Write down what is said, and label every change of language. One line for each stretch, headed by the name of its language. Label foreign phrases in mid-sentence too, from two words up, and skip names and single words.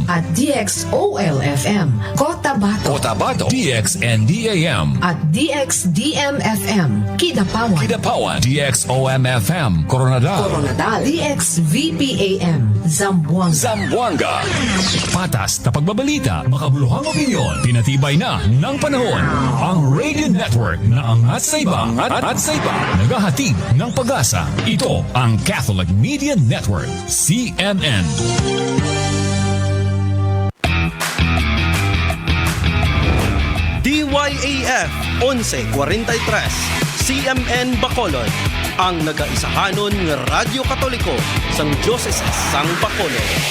Filipino: at DXOL-FM Cotabato, DXNDAM, at DXDM-FM Kidapawan, DXOMFM, Coronadal, DXVPAM Zamboanga. Patas na pagbabalita, makabuluhang opinyon, pinatibay na ng panahon. Ang Radio Network na angat sa iba, naghahatid ng pag-asa. Ito ang Catholic Media Network, CNN.
Hiligaynon: DYAF 1143 CMN Bacolod, ang nagaisahanon ng Radyo Katoliko sang Diocese sang Bacolod.